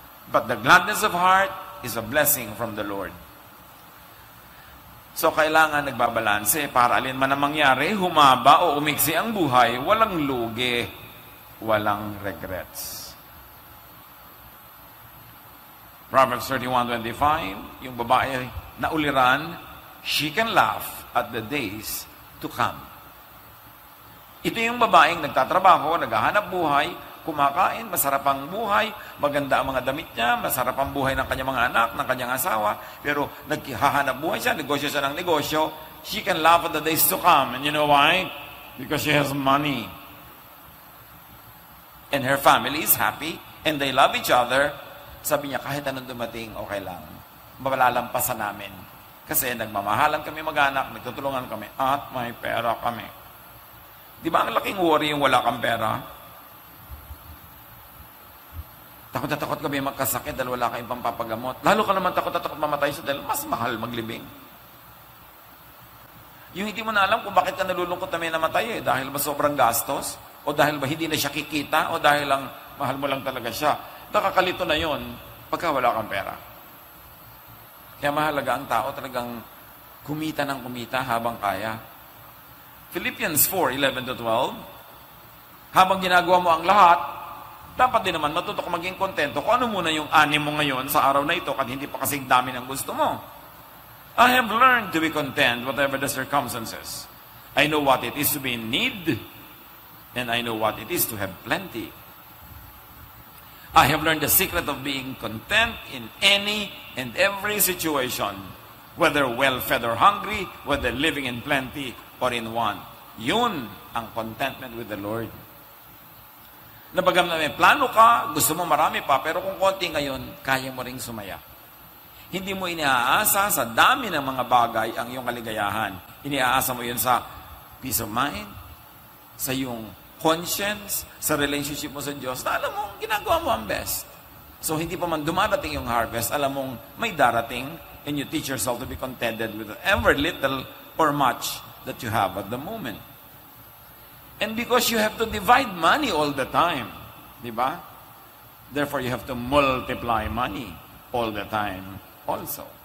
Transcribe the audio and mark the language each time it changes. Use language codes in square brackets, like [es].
[en] But the gladness of heart is a blessing from the Lord. [tl] So, kailangan nagbabalanse para alin man ang mangyari, humaba o umiksi ang buhay, walang lugi, walang regrets. [en] Proverbs 31:25, [tl] yung babae na uliran, [en] she can laugh at the days to come. [tl] Ito yung babaeng nagtatrabaho, naghahanap buhay, kumakain, masarap ang buhay, maganda ang mga damit niya, masarap ang buhay ng kanyang mga anak, ng kanyang asawa, pero naghahanap buhay siya, negosyo siya ng negosyo, [en] she can laugh at the days to come. And you know why? Because she has money. And her family is happy, and they love each other. [tl] Sabi niya, kahit anong dumating, okay lang. Malalampasan namin. Kasi nagmamahalan kami mag-anak, nagtutulungan kami, at may pera kami. Di ba ang laking [en] worry [tl] yung wala kang pera? Takot na takot kami magkasakit dahil wala kayong pampapagamot. Lalo ka naman takot na takot mamatay siya dahil mas mahal maglibing. Yung hindi mo na alam kung bakit ka nalulungkot na may namatay dahil ba sobrang gastos? O dahil ba hindi na siya kikita? O dahil lang mahal mo lang talaga siya? Nakakalito na yon pagka wala kang pera. Kaya mahalaga ang tao talagang kumita ng kumita habang kaya. [en] Philippians 4:11-12, [tl] habang ginagawa mo ang lahat, dapat din naman matuto ka maging kontento kung ano muna yung ani mo ngayon sa araw na ito at hindi pa kasing dami ng gusto mo. [en] I have learned to be content whatever the circumstances. I know what it is to be in need, and I know what it is to have plenty. I have learned the secret of being content in any and every situation, whether well-fed or hungry, whether living in plenty or in want. [tl] Yun ang [en] contentment with the Lord. [tl] Nabagam na may plano ka, gusto mo marami pa, pero kung konti ngayon, kaya mo ring sumaya. Hindi mo iniaasa sa dami ng mga bagay ang iyong kaligayahan. Iniaasa mo yun sa peace of mind, sa iyong conscience, sa relationship mo sa Diyos, na alam mo, ginagawa mo ang best. So, hindi pa man dumarating yung harvest, alam mong may darating, [en] and you teach yourself to be contented with whatever little or much that you have at the moment. And because you have to divide money all the time, [tl] di ba? [en] Therefore, you have to multiply money all the time also.